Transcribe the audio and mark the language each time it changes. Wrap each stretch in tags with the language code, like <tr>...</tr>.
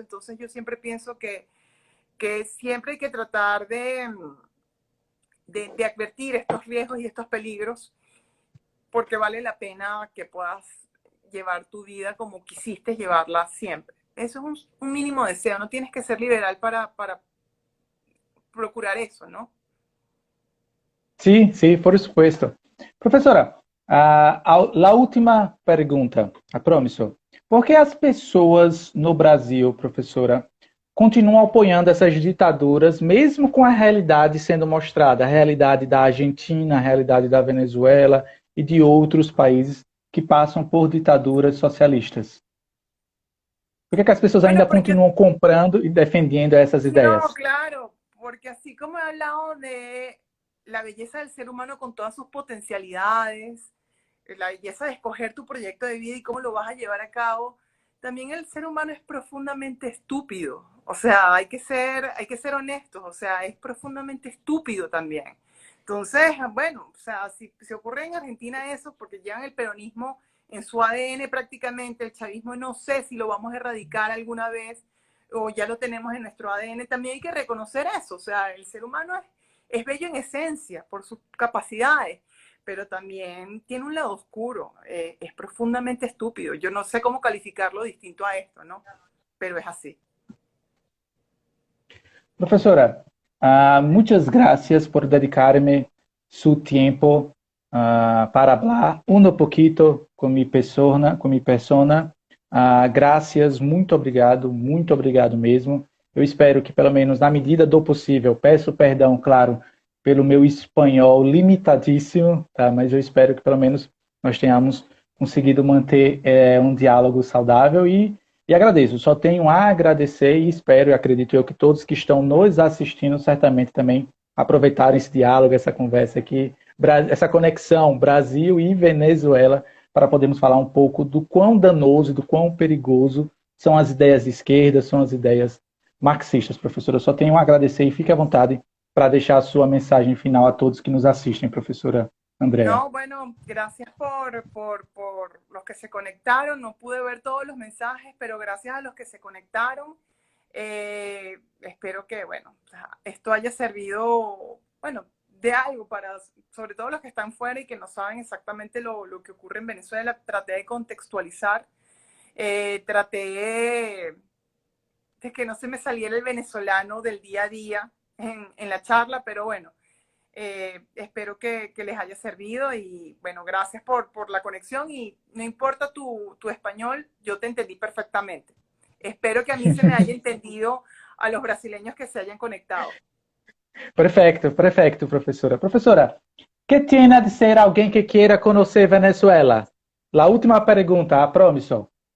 <es>Entonces yo siempre pienso que siempre hay que tratar de advertir estos riesgos y estos peligros, porque vale la pena que puedas llevar tu vida como quisiste llevarla siempre. Eso es un mínimo deseo, no tienes que ser liberal para procurar eso, ¿no? Sí, sí, por supuesto.</es> <pt>Professora, a última pergunta, a promisso. Por que as pessoas no Brasil, professora, continuam apoiando essas ditaduras, mesmo com a realidade sendo mostrada, a realidade da Argentina, a realidade da Venezuela e de outros países que passam por ditaduras socialistas? Por que as pessoas</pt> <es>Bueno,</es> <pt>ainda</pt> <es>porque</es> <pt>continuam comprando e defendendo essas</pt> <es>no,</es> <pt>ideias?</pt> <es>claro, porque así como he hablado de la belleza del ser humano con todas sus potencialidades, la belleza de escoger tu proyecto de vida y cómo lo vas a llevar a cabo, también el ser humano es profundamente estúpido. O sea, hay que ser honestos, o sea, es profundamente estúpido también. Entonces, bueno, o sea, si ocurre en Argentina eso, porque llevan el peronismo en su ADN prácticamente, el chavismo no sé si lo vamos a erradicar alguna vez, o ya lo tenemos en nuestro ADN, también hay que reconocer eso. O sea, el ser humano es bello en esencia por sus capacidades, pero también tiene un lado oscuro, es profundamente estúpido. Yo no sé cómo calificarlo distinto a esto, ¿no? Pero es así. Professora, muchas gracias por dedicarme su tiempo para hablar un poquito con mi persona, com mi persona.</es> <pt>Graças, muito obrigado mesmo. Eu espero que, pelo menos na medida do possível, peço perdão, claro, pelo meu espanhol limitadíssimo, tá? Mas eu espero que, pelo menos, nós tenhamos conseguido manter um diálogo saudável e agradeço, só tenho a agradecer e espero e acredito eu que todos que estão nos assistindo certamente também aproveitaram esse diálogo, essa conversa aqui, essa conexão Brasil e Venezuela, para podermos falar um pouco do quão danoso, do quão perigoso são as ideias de esquerda, são as ideias marxistas, professora. Eu só tenho a agradecer e fique à vontade para deixar a sua mensagem final a todos que nos assistem, professora Andrea.</pt> <es>No, bueno, gracias por los que se conectaron. No pude ver todos los mensajes, pero gracias a los que se conectaron. Espero que, bueno, esto haya servido, bueno, de algo para, sobre todo los que están fuera y que no saben exactamente lo que ocurre en Venezuela. Traté de contextualizar, traté de que no se me saliera el venezolano del día a día en la charla, pero bueno, espero que les haya servido y bueno, gracias por la conexión y no importa tu español, yo te entendí perfectamente. Espero que a mí se me haya entendido a los brasileños que se hayan conectado.</es> <pt>Perfeito, perfeito, professora. Professora,</pt> <es>que tiene de ser</es> <pt>alguém que queira conhecer Venezuela? A última pergunta, a promisso.</pt>